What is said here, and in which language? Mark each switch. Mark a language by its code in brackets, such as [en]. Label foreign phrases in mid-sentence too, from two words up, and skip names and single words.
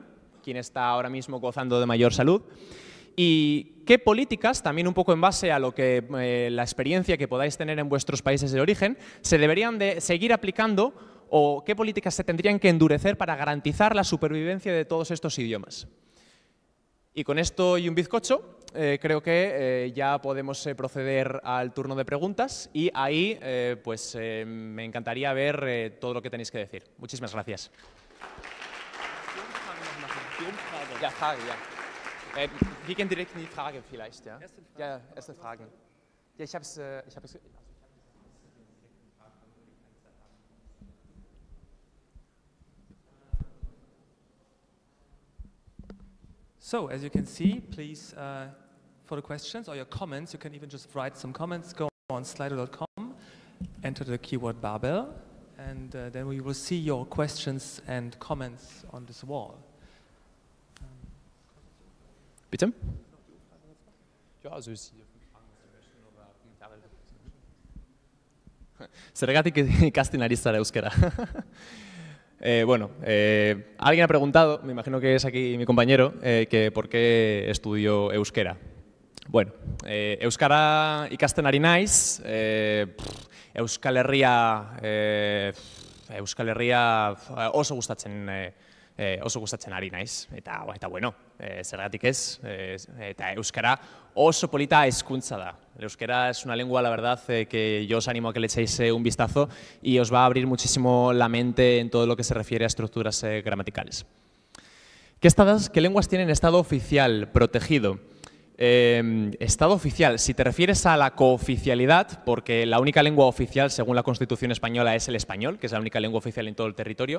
[es] ¿Quién está ahora mismo gozando de mayor salud? ¿Y qué políticas, también un poco en base a lo que la experiencia que podáis tener en vuestros países de origen, se deberían de seguir aplicando o qué políticas se tendrían que endurecer para garantizar la supervivencia de todos estos idiomas? Y con esto y un bizcocho, creo que ya podemos proceder al turno de preguntas y ahí me encantaría ver todo lo que tenéis que decir. Muchísimas gracias. [de] Ja, Frage, ja. Wir gehen direkt in die Frage vielleicht, ja? Ja, erste Fragen. Ja, ich habe es. [en] So, as you can see, please, for the questions or your comments, you can even just write some comments, go on slido.com, enter the keyword barbell, and then we will see your questions and comments on this wall. [de] Bitte? Ja, also Sie dürfen fragen, was Sie möchten oder Kommentare. [eu] Zergatik ikasten ari zara euskera. [es] Alguien ha preguntado, me imagino que es aquí mi compañero, que por qué estudio euskera. [eu] Bueno, euskara ikasten ari naiz, Euskal Herria oso gustatzen ari naiz, eta bueno, zergatik ez, eta euskara oso polita hizkuntza da. [es] El euskera es una lengua, la verdad, que yo os animo a que le echéis un vistazo y os va a abrir muchísimo la mente en todo lo que se refiere a estructuras gramaticales. ¿Qué lenguas tienen estado oficial protegido? Estado oficial, si te refieres a la cooficialidad, porque la única lengua oficial, según la Constitución española, es el español, que es la única lengua oficial en todo el territorio.